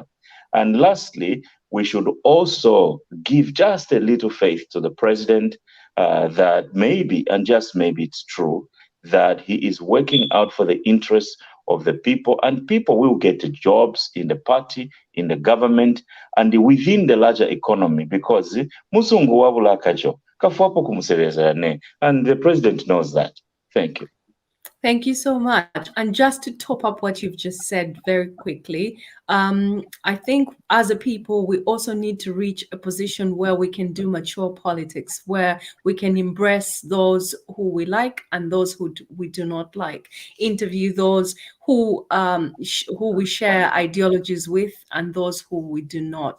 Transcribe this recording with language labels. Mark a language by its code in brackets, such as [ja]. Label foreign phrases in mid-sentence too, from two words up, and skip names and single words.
[en] And lastly, we should also give just a little faith to the president that maybe, and just maybe it's true, that he is working out for the interests of the people, and people will get jobs in the party, in the government, and within the larger economy, because [bem] Musungu wabula kajo, kafuapo kumusereza ne, [en] and the president knows that. Thank you. Thank you so much. And just to top up what you've just said very quickly, I think as a people, we also need to reach a position where we can do mature politics, where we can embrace those who we like and those who we do not like, interview those who we share ideologies with and those who we do not.